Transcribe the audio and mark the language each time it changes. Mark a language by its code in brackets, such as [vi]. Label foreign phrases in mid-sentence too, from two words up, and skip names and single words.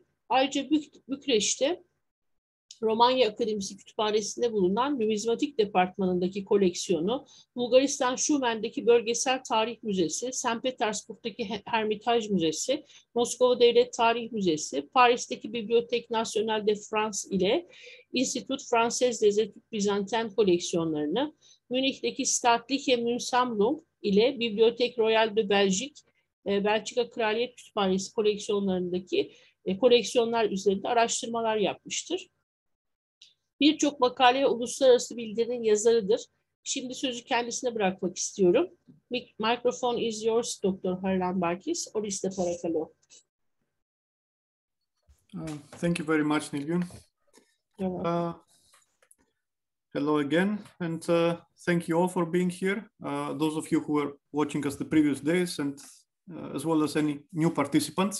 [tr] Ayrıca Bükreş'te Romanya Akademisi Kütüphanesi'nde bulunan Numizmatik Departmanı'ndaki koleksiyonu, Bulgaristan Şumen'deki Bölgesel Tarih Müzesi, St. Petersburg'daki Hermitage Müzesi, Moskova Devlet Tarih Müzesi, Paris'teki Bibliothèque Nationale de France ile Institut Français des Études Byzantines koleksiyonlarını, Münih'teki Staatliche Münzsammlung ile Bibliothèque Royale de Belgique, Belçika Kraliyet Kütüphanesi koleksiyonlarındaki koleksiyonlar üzerinde araştırmalar yapmıştır. Birçok makale ve uluslararası bildirinin yazarıdır. Şimdi sözü kendisine bırakmak istiyorum. [en] Microphone is yours, Dr. Charalambakis. [el] Ορίστε παρακαλώ. [en] Thank you very much, Nilgün. Hello again, and thank you all for being here. Those of you who were watching us the previous days, and as well as any new participants.